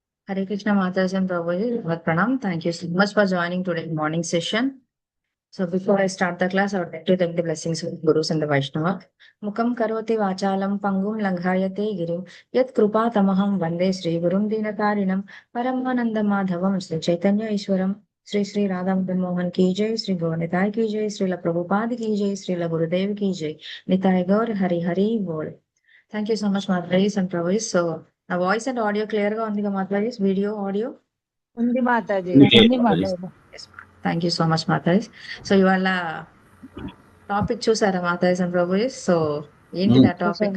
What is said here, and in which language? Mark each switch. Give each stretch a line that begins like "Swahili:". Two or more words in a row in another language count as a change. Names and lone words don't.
English: Hare Krishna Mataji and Prabhuji,
Hindi: भगत प्रणाम.
English: Thank you so much for joining today's morning session. So before I start the class, I would like to take the blessings of Gurus and the Vaishnava.
Sanskrit: मूकं करोति वाचालं पङ्गुं लङ्घयते गिरिं यत् कृपा तमहं वन्दे श्री गुरुं दीनतारिणम् परमानन्द माधवम् श्री चैतन्य ईश्वरम् श्री श्री राधा मोहन की जय, श्री गौरनिताई की जय, श्री ला प्रभुपाद की जय, श्री ला गुरुदेव की जय, निताई गौर हरि हरि बोल.
English: thank you so much Madhavaris and Pravis.
Telugu: సో నా
English: voice and audio
Telugu: క్లియర్ గా ఉంది కదా మాధవరీస్?
English: video audio
Telugu: ఉంది మాతాజీ. ఉంది మాతాజీ.
English: thank you so much Madhavaris.
Telugu: సో ఇవాళ టాపిక్ చూసారా మాధవరీస్ అండ్ ప్రవీస్? సో ఏంటిది ఆ టాపిక్?